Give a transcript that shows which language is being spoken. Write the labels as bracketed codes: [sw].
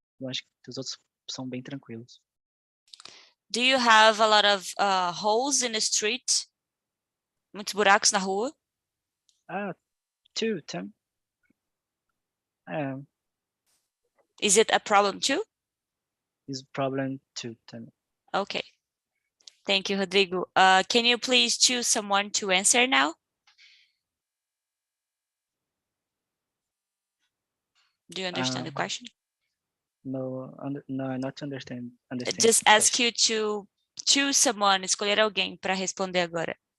[pt] Eu acho que os outros são bem tranquilos. [en] Do you have a lot of holes in the street? [pt] Muitos buracos na rua? [en] Two, Tim. Is it a problem too? Is problem too, Tim. Okay. Thank you, Rodrigo. Can you please choose someone to answer now? Do you understand the question? No, not understand. Just ask you to choose someone, [pt] escolher alguém para responder agora.